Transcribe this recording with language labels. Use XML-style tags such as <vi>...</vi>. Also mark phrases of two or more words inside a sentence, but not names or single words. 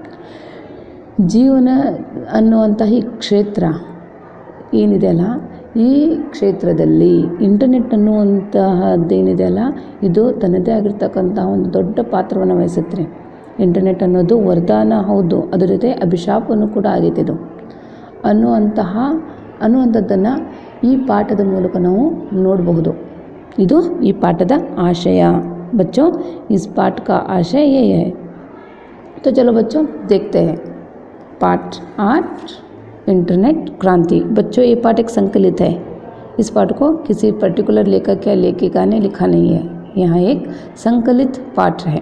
<kn>ಜೀವನ ಅನ್ನುವಂಥ ಈ ಕ್ಷೇತ್ರ ಏನಿದೆ ಅಲ್ಲ, ಈ ಕ್ಷೇತ್ರದಲ್ಲಿ ಇಂಟರ್ನೆಟ್ ಅನ್ನುವಂತಹದ್ದೇನಿದೆ ಅಲ್ಲ, ಇದು ತನ್ನದೇ ಆಗಿರ್ತಕ್ಕಂಥ ಒಂದು ದೊಡ್ಡ ಪಾತ್ರವನ್ನು ವಹಿಸುತ್ತೆ। ಇಂಟರ್ನೆಟ್ ಅನ್ನೋದು ವರದಾನ ಹೌದು, ಅದರ ಜೊತೆ ಅಭಿಶಾಪವನ್ನು ಕೂಡ ಆಗೈತೆ ಇದು ಅನ್ನುವಂಥದ್ದನ್ನು ಈ ಪಾಠದ ಮೂಲಕ ನಾವು ನೋಡಬಹುದು। ಇದು ಈ ಪಾಠದ ಆಶಯ।</kn> <hi>बच्चों, इस पाठ का आशय ये है। तो चलो बच्चों, देखते हैं पाठ 8 इंटरनेट क्रांति। बच्चों, ये पाठ एक संकलित है। इस पाठ को किसी पर्टिकुलर लेखक या लेखिका ने लिखा नहीं है, यहाँ एक संकलित पाठ है।</hi>